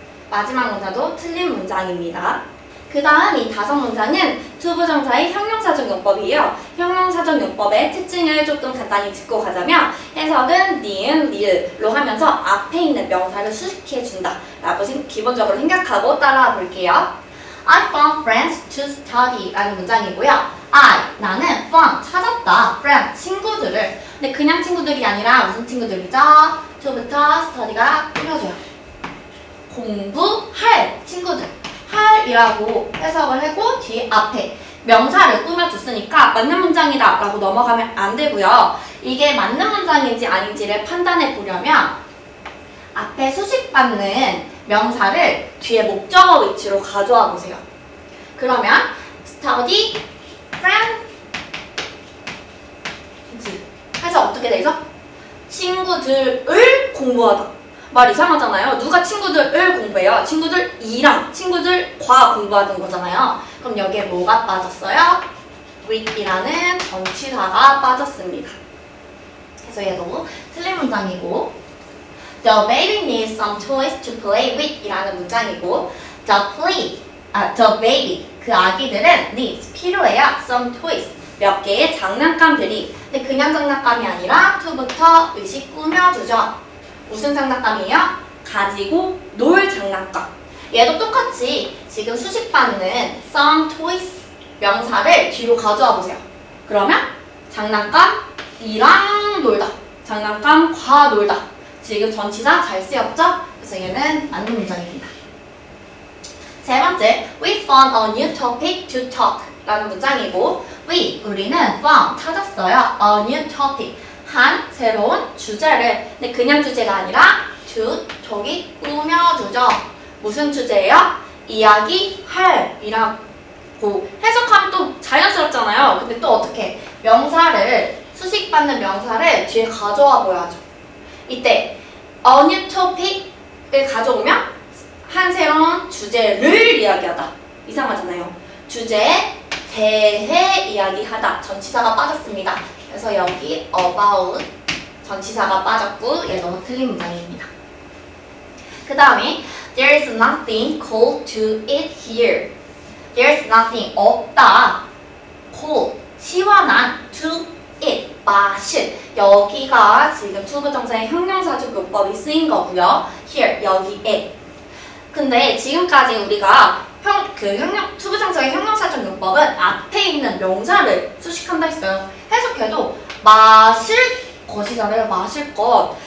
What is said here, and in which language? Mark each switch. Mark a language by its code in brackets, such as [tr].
[ko] 마지막 문장도 틀린 문장입니다. 그 다음 이 5문장은 투부정사의 형용사적 용법이에요. 형용사적 용법의 특징을 조금 간단히 짚고 가자면 해석은 니은, 리을로 하면서 앞에 있는 명사를 수식해준다 라고 기본적으로 생각하고 따라와 볼게요. [en] I found friends to study [ko] 라는 문장이고요. 나는 found, 찾았다, friend, 친구들을. 근데 그냥 친구들이 아니라 무슨 친구들이죠? to부터 study가 꾸며줘요. 공부할 친구들. 할이라고 해석을 하고 뒤에 앞에 명사를 꾸며줬으니까 맞는 문장이다 라고 넘어가면 안 되고요. 이게 맞는 문장인지 아닌지를 판단해 보려면 앞에 수식받는 명사를 뒤에 목적어 위치로 가져와 보세요. 그러면 study, friend 해서 어떻게 되죠? 친구들을 공부하다. 말 이상하잖아요. 누가 친구들을 공부해요? 친구들이랑 친구들과 공부하는 거잖아요. 그럼 여기에 뭐가 빠졌어요? with이라는 전치사가 빠졌습니다. 그래서 얘도 틀린 문장이고 [en] The baby needs some toys to play with [ko] 이라는 문장이고 [en] the baby, [ko] 그 아기들은 [en] needs, [ko] 필요해요. [en] some toys, [ko] 몇 개의 장난감들이. 근데 그냥 장난감이 아니라 to부터 의식 꾸며주죠. 무슨 장난감이에요? 가지고 놀 장난감. 얘도 똑같이 지금 수식받는 some toys 명사를 뒤로 가져와 보세요. 그러면 장난감이랑 놀다, 장난감과 놀다. 지금 전치사 잘 쓰였죠? 그래서 얘는 맞는 문장입니다. 세 번째, [en] we found a new topic to talk [ko] 라는 문장이고 우리는 [en] found, [ko] 찾았어요. [en] a new topic, [ko] 한 새로운 주제를. 근데 그냥 주제가 아니라 저기 꾸며주죠. 무슨 주제예요? 이야기할이라고 해석하면 또 자연스럽잖아요. 근데 또 어떻게 명사를 수식받는 명사를 뒤에 가져와 보야죠. 이때 a new topic을 가져오면 한 새로운 주제를 이야기하다. 이상하잖아요. 주제에 대해 이야기하다. 전치사가 빠졌습니다. 그래서 여기 about 전치사가 빠졌고 얘도 틀린 문장입니다. 그 다음에 [en] There is nothing cold to eat here. There is nothing, [ko] 없다. [en] cold, [ko] 시원한, [en] to eat, [ko] 마실. 여기가 지금 투부정사의 형용사적 용법이 쓰인 거고요. here, 여기에. 근데 지금까지 우리가 투부정사의 형용사적 용법은 앞에 있는 명사를 수식한다 했어요. 해석해도 마실 것이잖아요. 마실 것.